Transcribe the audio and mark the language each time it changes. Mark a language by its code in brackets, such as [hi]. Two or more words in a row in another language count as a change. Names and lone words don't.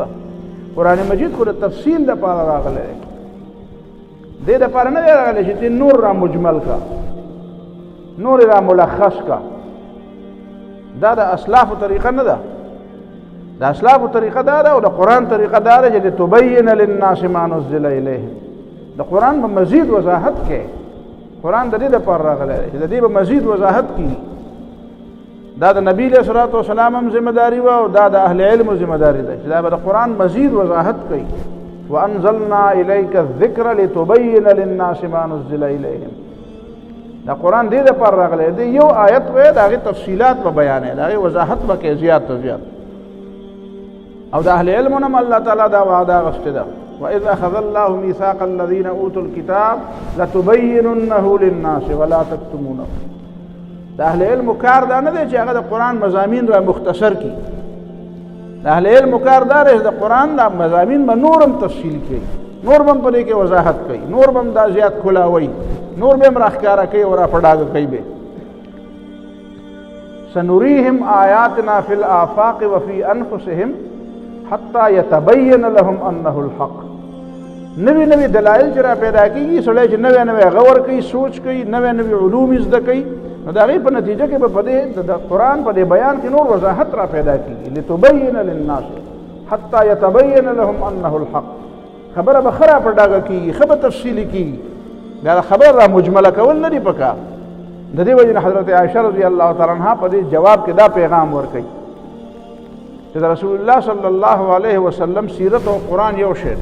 [ps] قرآن مجید خو د تفصیل دپاره راغلی دی، دې دپاره نه دی راغلی چې ته نور را مجمل کا، نور را ملخص کا. دا د اسلافو طریقه نه ده. د اسلافو طریقه دا ده او د قرآن طریقه دا ده چې [ar] تبین للناس ما نزل الیهم. [ps] د قرآن په مزید وضاحت کې قرآن د دې دپاره راغلی دی چې د دې به مزید وضاحت کړي. دا د نبي [ar] علیه الصلاة والسلام [ps] هم ذمه داري وه او دا د اهل علمو ذمه داري ده چې دا به د قرآن مزید وضاحت کوي. [ar] وانزلنا الیک الذکر لتبین للناس ما نزل الیهم. [ps] دا قرآن دې دپاره راغلی دی. یو آیت وی د هغې تفصیلات به بیانوي، د هغې وضاحت به کوي زیات تر زیات. او د اهل علمو نه هم الله تعالی دا وعده اخیستې ده. [ar] وإذ أخذ الله ميثاق الذين أوتوا الكتاب لتبيننه للناس ولا تكتمونه. [ps] د اهل علم کار دا نه دی چې هغه د قرآن مضامین را مختصر کړي. د اهل علم کار دا دی چې د قرآن دا مضامین به نور هم تفصیل کړي، نور به هم په دې کې وضاحت کوي، نور به هم دا زیات کلاوي، نور به هم راښکاره کوي او را په ډاګه کوي به. [ar] سنريهم آياتنا في الآفاق وفي أنفسهم حتى يتبين لهم أنه الحق. [ps] نوی نوی دلائل چې را پیدا کېږي، سړی چې نوی نوی غور کوي، سوچ کوي، نوی نوی علوم زده کوي، نو د هغې په نتیجه کې به په دې د قرآن په دې بیان کې نور وضاحت را پیدا کېږي. [ar] لتبین للناس حتی یتبین لهم انه الحق. [ps] خبره به ښه را په ډاګه کېږي، ښه به تفصیلي کېږي. دا خبر را مجمله کول نه دي پکار. د دې وجې نه حضرت عایشه [ar] رضی الله تعالی عنها [ps] په دې جواب کې دا پیغام ورکوي چې د [ar] رسول الله صلی الله علیه وسلم [ps] سیرت او قرآن یو شی دی.